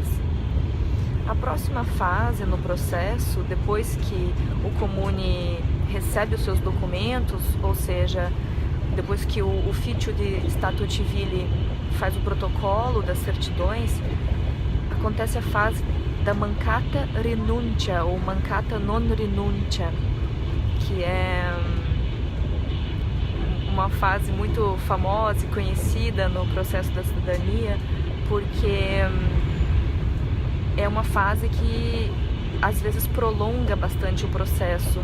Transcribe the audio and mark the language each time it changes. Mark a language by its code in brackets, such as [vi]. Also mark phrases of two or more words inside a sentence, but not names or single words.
[pt] A próxima fase no processo, depois que o Comune recebe os seus documentos, ou seja, depois que o [it] Ufficio di Stato Civile [pt] faz o protocolo das certidões, acontece a fase da [it] mancata rinuncia [pt] ou [it] mancata non rinuncia, [pt] que é uma fase muito famosa e conhecida no processo da cidadania, porque é uma fase que às vezes prolonga bastante o processo.